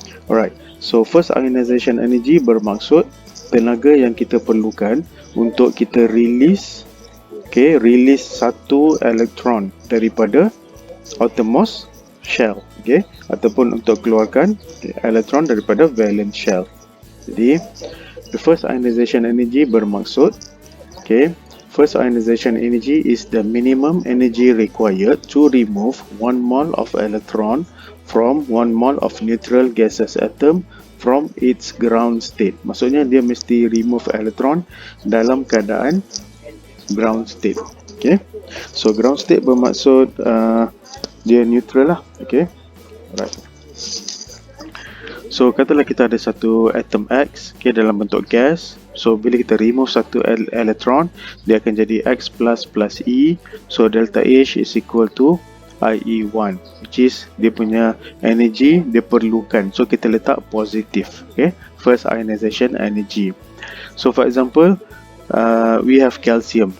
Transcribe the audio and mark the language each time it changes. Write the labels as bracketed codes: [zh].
[ms] Alright, so first ionization energy bermaksud tenaga yang kita perlukan untuk kita release satu elektron daripada outermost shell, okay, ataupun untuk keluarkan elektron daripada valence shell. Jadi [en] the first ionization energy [ms] bermaksud, [en] okay, first ionization energy is the minimum energy required to remove 1 mole of electron from 1 mole of neutral gaseous atom from its ground state. [ms] Maksudnya dia mesti remove elektron dalam keadaan ground state. Okay, so ground state bermaksud dia neutral lah. Okay, alright. So katalah kita ada satu atom X, okay, dalam bentuk gas. So bila kita remove satu elektron, dia akan jadi X plus plus E. [en] So delta H is equal to IE1, which is [ms] dia punya energy dia perlukan. So kita letak positif, okay, first ionization energy. [en] So for example, we have calcium.